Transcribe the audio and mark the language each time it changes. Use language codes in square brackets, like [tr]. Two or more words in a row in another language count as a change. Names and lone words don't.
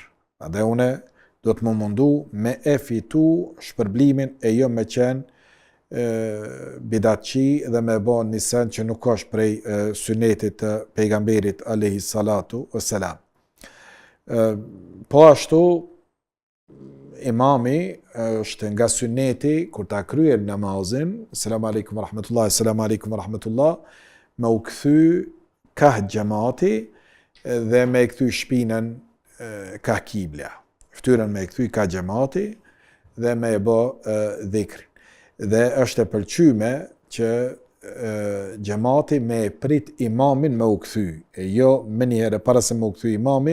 [sq] Dhe une do të më mundu me e fitu shpërblimin e jo me qenë bidatçi dhe me bë një sen që nuk është prej sunetit të pejgamberit [ar] عليه الصلاة والسلام. [sq] Po ashtu imami është nga suneti kur ta kryer namazin, [ar] السلام عليكم ورحمة الله, السلام عليكم ورحمة الله, [sq] me u kthy ka xhamati dhe me kthy shpinën ka kibla. Ftyrën me kthy ka xhamati dhe me bë dhikrin. Dhe është e pëlqyme që xhamati me prit imamin me u kthy, e jo me njëherë para se me u kthy imami,